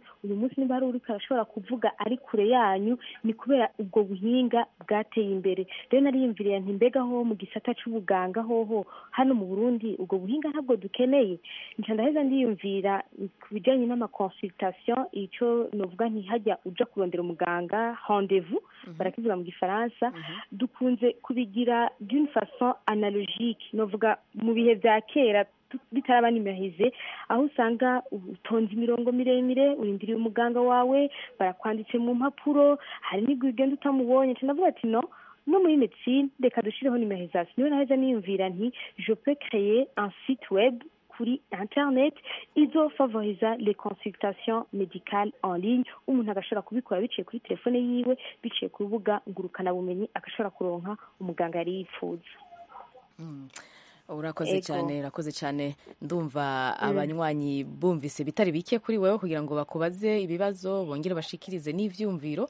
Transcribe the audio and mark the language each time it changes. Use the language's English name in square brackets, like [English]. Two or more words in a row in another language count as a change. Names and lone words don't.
[Rundi] Uyu munsi niba hari uriko arashobora kuvuga ari kure yanyu, ni kubera ubwo buhinga bwateye imbere. Rero nariyumviriye nti mbega ho mu gisata c'ubuganga hoho hano mu Burundi ubwo buhinga ntabwo dukeneye. Nca ndaheza ndiyumvira kubijanye n'amaconsultation, ico novuga nti hajya uja kurondera umuganga rendez-vous barakivuga mu gifaransa, dukunze kubigira [French] d'une façon analogique, [Rundi] novuga mu bihe vya kera bitaraba nimerize, aho usanga utonze imirongo miremire urindiriye umuganga wawe, barakwanditse mu mpapuro, hari n'igwigenda utamubonye. Ndavuga ati no muri médecine reka dushireho numérisation. Niyo naheza niyumvira nti [French] je peux créer un site web [Rundi] kuri internet izo favoriza [French] les consultations médicales en ligne. [Rundi] Umuntu agashobora kubikora biciye kuri telefone yiwe, biciye ku rubuga ngurukana bumenyi, agashobora kuronka umuganga yari yifuza. Urakoze cyane. Ndumva abanywanyi bumvise bitari bike kuri wewe kugira ngo bakubaze ibibazo bongere bashikirize n'ivyumviro.